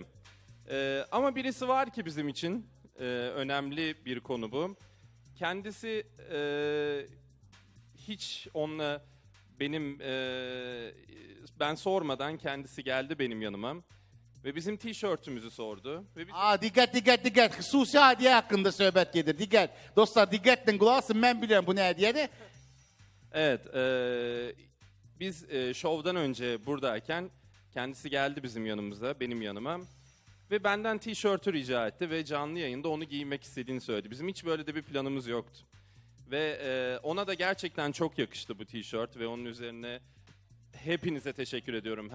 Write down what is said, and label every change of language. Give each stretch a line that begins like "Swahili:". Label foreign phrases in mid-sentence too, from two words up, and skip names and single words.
Turkish: Ama birisi var ki bizim için önemli bir konu bu. kendisi hiç onunla benim ben sormadan kendisi geldi benim yanıma ve bizim tişörtümüzü sordu. Ve biz...
Azerbaijani: Dikkat. Xüsusi hediye hakkında söhbət gedir. Dikkat. Dostlar diqqətlə qulaq asın. Mən bilirəm bu nə hədiyədir.
Turkish: Evet, biz şovdan önce buradayken kendisi geldi bizim yanımıza, benim yanıma ve benden tişörtü rica etti ve canlı yayında onu giymek istediğini söyledi. Bizim hiç böyle de bir planımız yoktu. Ve ona da gerçekten çok yakıştı bu tişört ve onun üzerine hepinize teşekkür ediyorum.